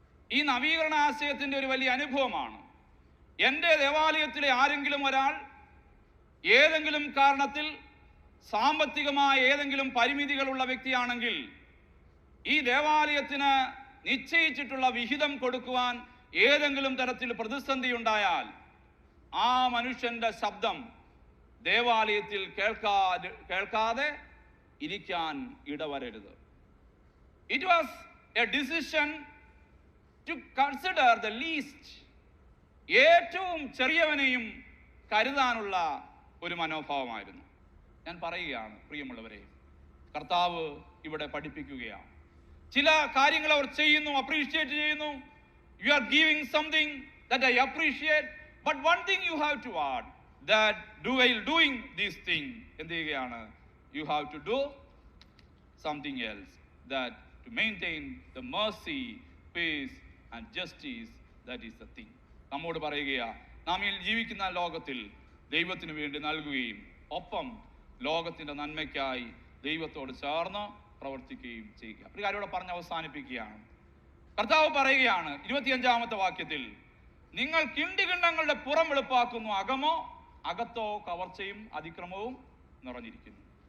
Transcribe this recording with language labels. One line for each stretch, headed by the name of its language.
Malayalam: ഈ നവീകരണ ആശയത്തിൻ്റെ ഒരു വലിയ അനുഭവമാണ്. എൻ്റെ ദേവാലയത്തിലെ ആരെങ്കിലും ഒരാൾ ഏതെങ്കിലും കാരണത്തിൽ സാമ്പത്തികമായ ഏതെങ്കിലും പരിമിതികളുള്ള വ്യക്തിയാണെങ്കിൽ ഈ ദേവാലയത്തിന് നിശ്ചയിച്ചിട്ടുള്ള വിഹിതം കൊടുക്കുവാൻ ഏതെങ്കിലും തരത്തിൽ പ്രതിസന്ധി ഉണ്ടായാൽ ആ മനുഷ്യന്റെ ശബ്ദം ദേവാലയത്തിൽ കേൾക്കാതെ ഇരിക്കാൻ ഇടവരരുത്.
English: It was a decision to consider the least.
Malayalam: ഏറ്റവും ചെറിയവനെയും കരുതാനുള്ള ഒരു മനോഭാവമായിരുന്നു. ഞാൻ പറയുകയാണ് പ്രിയമുള്ളവരെ, കർത്താവ് ഇവിടെ പഠിപ്പിക്കുകയാണ്. ചില കാര്യങ്ങൾ അവർ ചെയ്യുന്നു, അപ്രീഷിയേറ്റ് ചെയ്യുന്നു.
English: You are giving something that I appreciate, but one thing you have to add, that while doing this thing,
Malayalam: എന്ത് ചെയ്യുകയാണ്?
English: You have to do something else, that to maintain the mercy, peace and justice, that is the thing.
Malayalam: നമ്മോട് പറയുകയാ, നാം ഈ ജീവിക്കുന്ന ലോകത്തിൽ ദൈവത്തിന് വേണ്ടി നൽകുകയും ഒപ്പം ലോകത്തിൻ്റെ നന്മയ്ക്കായി ദൈവത്തോട് ചേർന്ന് പ്രവർത്തിക്കുകയും ചെയ്യുക. ഒരു കാര്യം ഇവിടെ പറഞ്ഞ് അവസാനിപ്പിക്കുകയാണ്. കർത്താവ് പറയുകയാണ് 25-ാമത്തെ വാക്യത്തിൽ, നിങ്ങൾ കിണ്ടികിണ്ണങ്ങളുടെ പുറം വെളുപ്പാക്കുന്നു, അകത്തോ കവർച്ചയും അതിക്രമവും നിറഞ്ഞിരിക്കുന്നു.